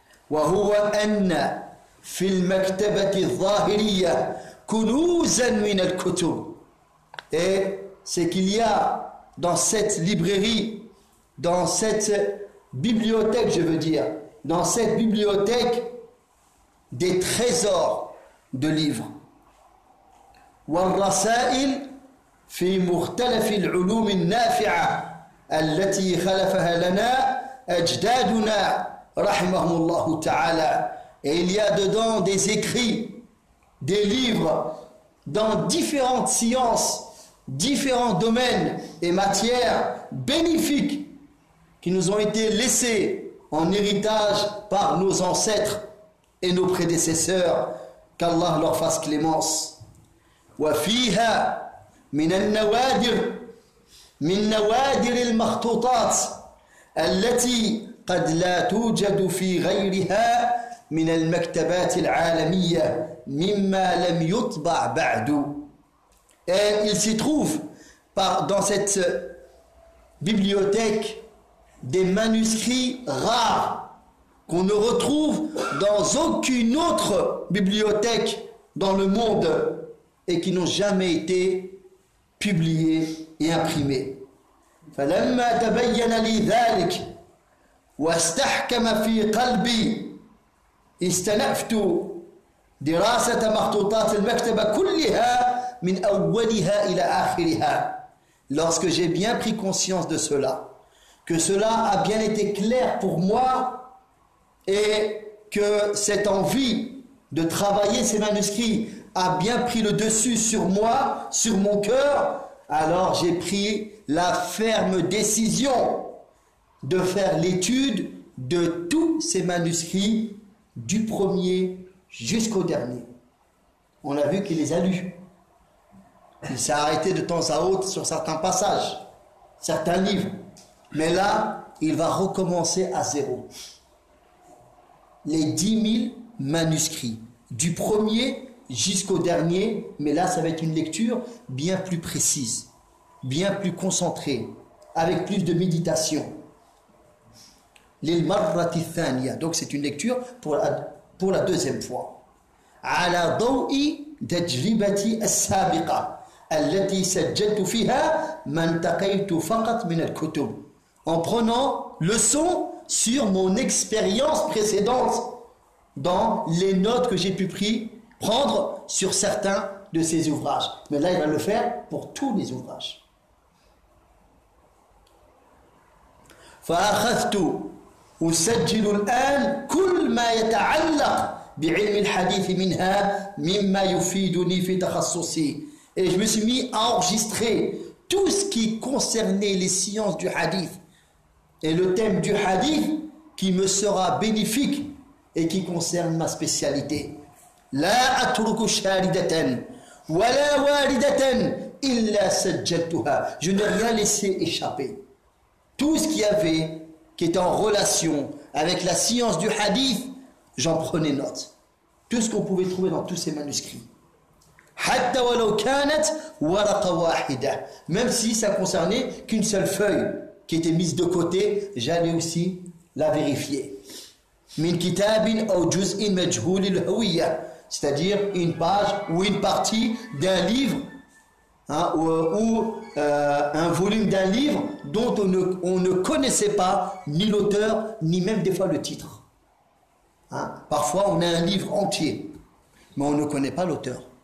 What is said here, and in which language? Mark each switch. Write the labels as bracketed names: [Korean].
[Arabic] Wa huwa anna fil maktabati dhahiriya kunuzan min al-kutub. [French] Et c'est qu'il y a dans cette librairie, dans cette bibliothèque, je veux dire, dans cette bibliothèque, des trésors de livres. [Arabic] والرسائل في مختلف العلوم النافعة التي خلفها لنا أجدادنا رحمهم الله تعالى. [French] Et il y a dedans des écrits, des livres, dans différentes sciences, différents domaines et matières bénéfiques qui nous ont été laissés en héritage par nos ancêtres et nos prédécesseurs, qu'Allah leur fasse clémence. [Arabic] وفيها من النوادر من نوادر المخطوطات التي قد لا توجد في غيرها من المكتبات العالمية مما لم يطبع بعد. [French] Et il s'y trouve dans cette bibliothèque des manuscrits rares qu'on ne retrouve dans aucune autre bibliothèque dans le monde et qui n'ont jamais été publiés et imprimés. [Arabic] فلما تبين لي ذلك واستحكم في قلبي استنفت دراسة مخطوطات المكتبة كلها من أولها إلى آخرها. [French] Lorsque j'ai bien pris conscience de cela, que cela a bien été clair pour moi et que cette envie de travailler ces manuscrits a bien pris le dessus sur moi, sur mon cœur, alors j'ai pris la ferme décision de faire l'étude de tous ces manuscrits du premier jusqu'au dernier. On a vu qu'il les a lus. Il s'est arrêté de temps à autre sur certains passages, certains livres. Mais là, il va recommencer à zéro. Les 10 000 manuscrits, du premier jusqu'au dernier, mais là, ça va être une lecture bien plus précise, bien plus concentrée, avec plus de méditation. [Arabic] L'ilmarrati thaniya. [French] Donc, c'est une lecture pour la deuxième fois. [Arabic] Ala dawi tajribati as-sabiqa. التي سجلت فيها ما انتقيت فقط من الكتب. [French] En prenant leçon sur mon expérience précédente dans les notes que j'ai pu prendre sur certains de ces ouvrages. Mais là, il va le faire pour tous les ouvrages. [Arabic] فأخذت أسجل الآن كل ما يتعلق بعلم الحديث منها مما يفيدني في تخصصي. [French] Et je me suis mis à enregistrer tout ce qui concernait les sciences du hadith et le thème du hadith qui me sera bénéfique et qui concerne ma spécialité. [Arabic] La atruku sharidatan wa la waridatan illa sajjaltuha. [French] Je n'ai rien laissé échapper. Tout ce qu'il y avait qui était en relation avec la science du hadith, j'en prenais note. Tout ce qu'on pouvait trouver dans tous ces manuscrits. [Arabic] حتى ولو كانت ورقة واحدة. [French] Même si ça concernait qu'une seule feuille qui était mise de côté, j'allais aussi la vérifier. [Arabic] من كتاب أو جزء مجهول الهوية. [French] C'est-à-dire une page ou une partie d'un livre, hein, ou un volume d'un livre dont on ne connaissait pas ni l'auteur ni même des fois le titre. Hein? Parfois on a un livre entier, mais on ne connaît pas l'auteur.